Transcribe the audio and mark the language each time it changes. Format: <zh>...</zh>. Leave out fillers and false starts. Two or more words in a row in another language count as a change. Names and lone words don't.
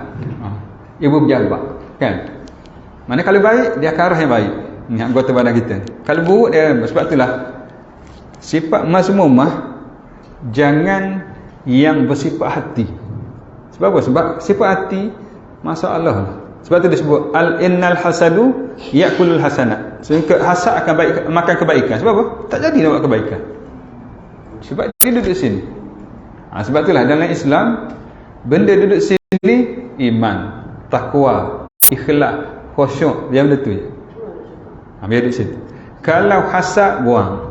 <ms>Ibu berjabat, kan? Mana kalau baik, dia akan arah yang baik. Ni anggota badan kita. Kalau buruk dia, sebab itulah sifat mazmumah jangan yang bersifat hati. Sebab apa? Sebab sifat hati masalah. Sebab tu disebut</ms> <ar>إن الحسد يأكل الحسنات.</ar> <ms>Sehingga hasad akan makan kebaikan. Sebab apa? Tak jadi nak buat kebaikan. Sebab dia duduk sini. Sebab itulah dalam Islam benda duduk sini iman, takwa, ikhlas, khusyuk, yang benda tu je. Biar duduk sini. Kalau hasad buang.</ms>